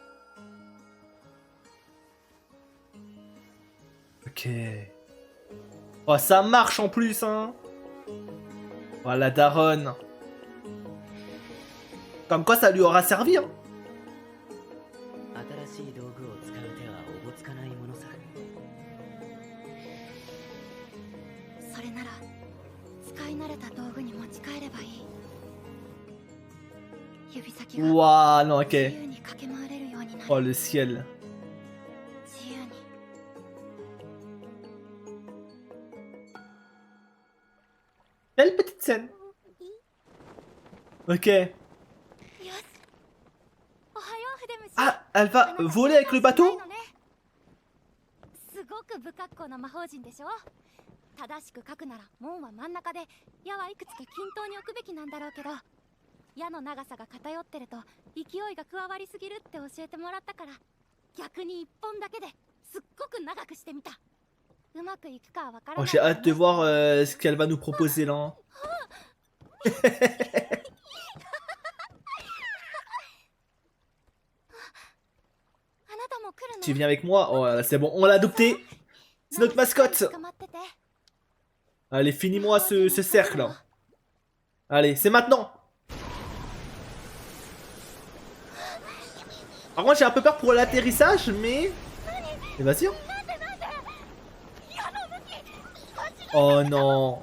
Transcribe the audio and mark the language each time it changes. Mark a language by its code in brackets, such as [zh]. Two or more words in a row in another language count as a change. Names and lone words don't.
[fr] Ok. Oh, ça marche en plus, hein. Oh, la daronne. Comme quoi, ça lui aura servi, hein. [ja] 新しい道具を使う手はおぼつかないものさ。それなら使い慣れた道具に持ち帰ればいい。指先が [fr] Ouah, non, [ja] 自 [fr] ok. [ja] 由に駆け回れるようになる。 [fr] Oh, le ciel. [ja] 自由に。 [fr] Belle petite scène. Ok. [ja] よし。おはよう筆虫。 [fr] Ah, elle va voler avec le bateau? [ja] すごく不格好な魔法陣でしょ。正しく書くなら門は真ん中で矢はいくつか均等に置くべきなんだろうけど、矢の長さが偏ってると勢いが加わりすぎるって教えてもらったから、逆に一本だけですっごく長くしてみた。うまくいくかはわからな [fr] Oh, [ja] い。 [fr] j'ai hâte de voir ce qu'elle va nous proposer là. [ja] あなたも来るの？ [fr] Tu viens avec moi? Oh, c'est bon, on l'a adopté. C'est notre mascotte. [ja] 捕まってて。 [fr] Allez, finis-moi ce cercle. Allez, c'est maintenant. Par contre, j'ai un peu peur pour l'atterrissage, mais... Mais vas-y. Hein. Oh non.